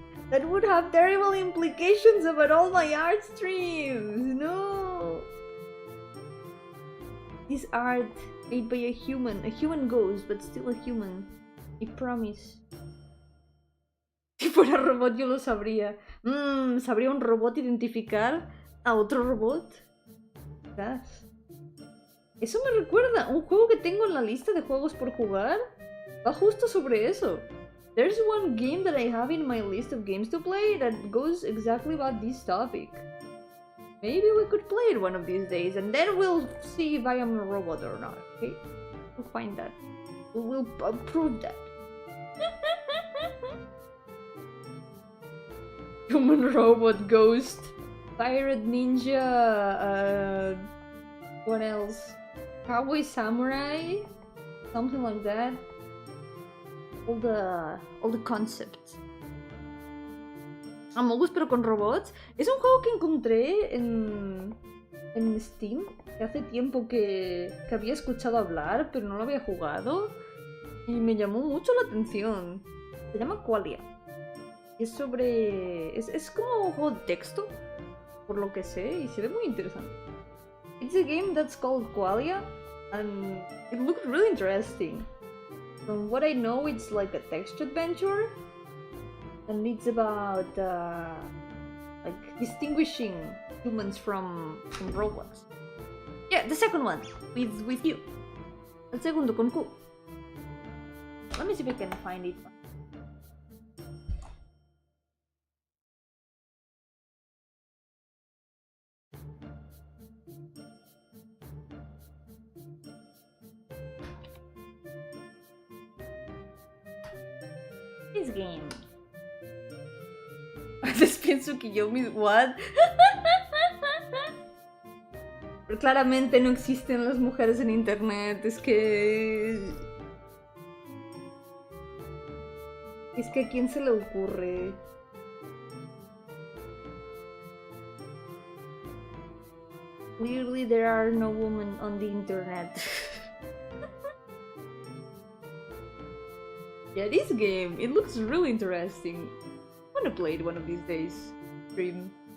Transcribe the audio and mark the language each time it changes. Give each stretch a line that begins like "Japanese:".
English: That would have terrible implications about all my art streams! No! This art made by a human ghost, but still a human. I promise.
Spanish: Si fuera robot yo lo sabría. ¿Sabría un robot identificar a otro robot? Quizás. Eso me recuerda, un juego que tengo en la lista de juegos por jugar va justo sobre eso.
English: There's one game that I have in my list of games to play that goes exactly about this topic. Maybe we could play it one of these days and then we'll see if I am a robot or not, okay? We'll find that. We'll prove that. Human robot ghost. Pirate ninja, what else? Cowboy samurai? Something like that. All the concepts.
Spanish: Among pero con robots. Es un juego que encontré en Steam. Que hace tiempo que había escuchado hablar, pero no lo había jugado. Y me llamó mucho la atención. Se llama Qualia. Es sobre... Es como un juego de texto, por lo que sé, y se ve muy interesante.
English: It's a game that's called Qualia, and it looks really interesting. From what I know, it's like a text adventure, and it's about like distinguishing humans from robots. Yeah, the second one with you.
Spanish: El segundo con Q.
English: Let me see if I can find it. This game.
Spanish: Antes pienso que Yomi,
English: what?
Spanish: Pero claramente no existen las mujeres en internet, es que a quién se le ocurre.
English: Clearly there are no women on the internet. Yeah, this game, it looks really interesting. I wanna play it one of these days. Stream.